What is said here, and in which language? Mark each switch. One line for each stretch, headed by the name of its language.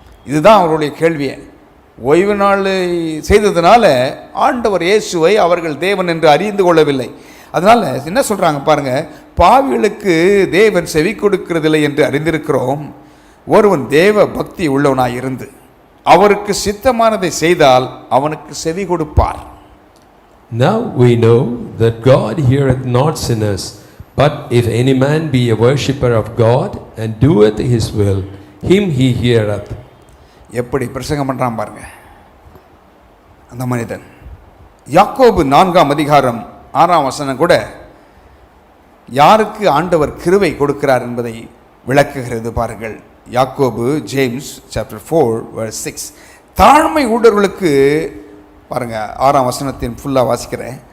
Tamil: இதுதான் அவருடைய கேள்வியை. ஓய்வு நாள் செய்ததுனால ஆண்டவர் இயேசுவை அவர்கள் தேவன் என்று அறிந்து கொள்ளவில்லை. அதனால் என்ன சொல்கிறாங்க பாருங்கள், பாவிகளுக்கு தேவன் செவி கொடுக்கிறதில்லை என்று அறிந்திருக்கிறோம். ஒருவன் தேவ பக்தி உள்ளவனாய் இருந்து அவருக்கு சித்தமானதை செய்தால் அவனுக்கு செவி கொடுப்பார்.
English: Now we know that God heareth not sinners, but if any man be a worshipper of God and doeth his will, him he heareth.
Tamil: எப்படி பிரசங்கம் பண்ணுறான் பாருங்க அந்த மனிதன். யாக்கோபு 4:6 கூட யாருக்கு ஆண்டவர் கிருபை கொடுக்கிறார் என்பதை விளக்குகிறது பாருங்கள். யாக்கோபு, ஜேம்ஸ் சாப்டர் 4:6, தாழ்மை உள்ளவர்களுக்கு பாருங்க 6 ஃபுல்லாக வாசிக்கிறேன்.